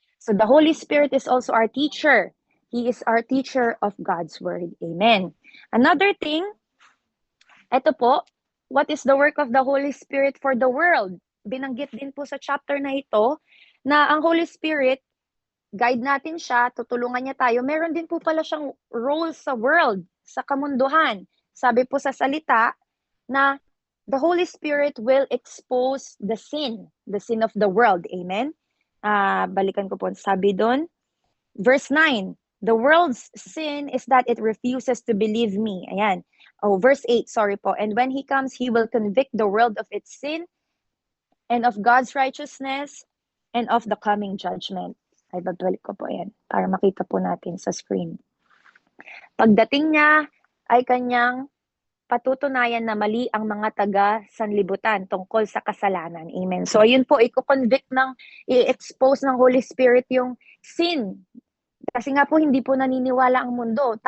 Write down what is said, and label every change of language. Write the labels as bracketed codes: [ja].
[en] So the Holy Spirit is also our teacher. He is our teacher of God's word. Amen. Another thing, ito po, what is the work of the Holy Spirit for the world? [tl] Binanggit din po sa chapter na ito na ang Holy Spirit, guide natin siya, tutulungan niya tayo. Meron din po pala siyang role sa world, sa kamunduhan. [en] Sabi po sa salita na the Holy Spirit will expose the sin of the world. Amen? Balikan ko po, sabi doon, verse 9, the world's sin is that it refuses to believe me. Ayan. Verse 8, sorry po. And when He comes, He will convict the world of its sin and of God's righteousness and of the coming judgment. [tl] Ay, babalik ko po yan para makita po natin sa screen. Pagdating niya ay kanyang patutunayan na mali ang mga taga-sanlibutan tungkol sa kasalanan. Amen. So, ayun po, i-expose ng Holy Spirit yung sin. Kasi nga po, hindi po naniniwala ang mundo.